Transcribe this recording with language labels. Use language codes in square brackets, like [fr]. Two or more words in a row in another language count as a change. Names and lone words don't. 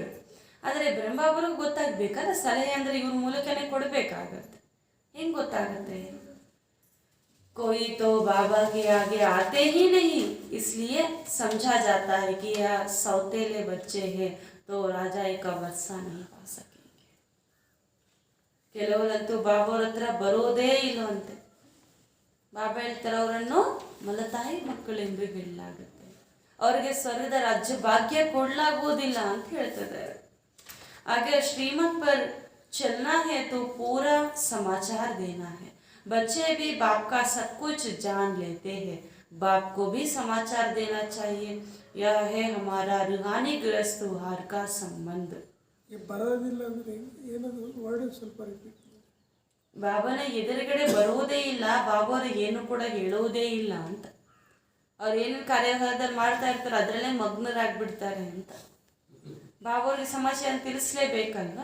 [kn] ಆದರೆ ಬ್ರಹ್ಮಬಾಬರಿಗೆ ಗೊತ್ತಾಗಬೇಕಲ್ಲ, ಸಲಹೆ ಅಂದರೆ ಇವ್ರ ಮೂಲಕನೇ ಕೊಡಬೇಕಾಗತ್ತೆ. ಹೆಂಗೆ ಗೊತ್ತಾಗತ್ತೆ? [hi] कोई तो बाबा के आगे आते ही नहीं, इसलिए समझा जाता है कि यह सौतेले बच्चे हैं तो राजाई का वर्षा नहीं पा सकेंगे. [kn] ಕೆಲವರಂತೂ ಬಾಬಾವ್ರ ಹತ್ರ ಬರೋದೇ ಇಲ್ಲವಂತೆ. ಬಾಬಾ ಹೇಳ್ತಾರೆ ಅವರನ್ನು ಮಲತಾಯಿ ಮಕ್ಕಳೆಂದು ಹೇಳಲಾಗುತ್ತೆ, ಅವರಿಗೆ ಸ್ವರ್ಗದ ರಾಜ್ಯ ಭಾಗ್ಯ ಕೊಡಲಾಗುವುದಿಲ್ಲ ಅಂತ ಹೇಳ್ತಿದ್ದಾರೆ. [hi] आगे श्रीमत पर चलना है तो पूरा समाचार देना है। बच्चे भी बाप का सब कुछ जान लेते हैं, बाप को भी समाचार देना चाहिए। यह है हमारा रूहानी गृहस्थ व्यवहार का संबंध। [kn] ಬರೋದಿಲ್ಲ ಅಂದರೆ ಏನದು ವರ್ಡ್ ಸ್ವಲ್ಪ ರಿಪೀಟ್ ಮಾಡಿ. ಬಾಬಾನ ಎದುರುಗಡೆ ಬರುವುದೇ ಇಲ್ಲ, ಬಾಬಾರು ಏನು ಕೂಡ ಹೇಳುವುದೇ ಇಲ್ಲ ಅಂತ. ಅವ್ರು ಏನು ಕಾರ್ಯದಲ್ಲಿ ಮಾಡ್ತಾ ಇರ್ತಾರೆ ಅದರಲ್ಲೇ ಮಗ್ನರಾಗ್ಬಿಡ್ತಾರೆ ಅಂತ. ಬಾಬಾವ್ರಿಗೆ ಸಮಾಚಾರ ತಿಳಿಸ್ಲೇಬೇಕಲ್ವಾ?